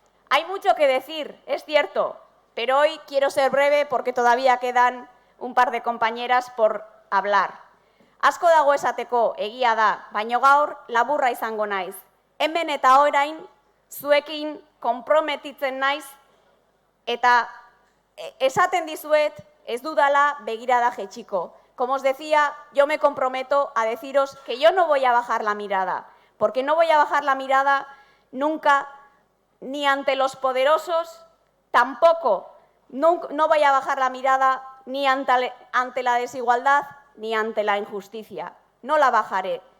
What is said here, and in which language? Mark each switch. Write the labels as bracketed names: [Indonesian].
[Spanish] Hay mucho que decir, es cierto, pero hoy quiero ser breve porque todavía quedan un par de compañeras por hablar. [Basque] Asko dago esateko, egia da, baino gaur laburra izango naiz. Hemen eta orain zuekin konprometitzen naiz eta esaten dizuet ez dudala begirada jaitsiko. [Spanish] Como os decía, yo me comprometo a deciros que yo no voy a bajar la mirada, porque no voy a bajar la mirada nunca ni ante los poderosos, tampoco, no voy a bajar la mirada ni ante la desigualdad ni ante la injusticia. No la bajaré.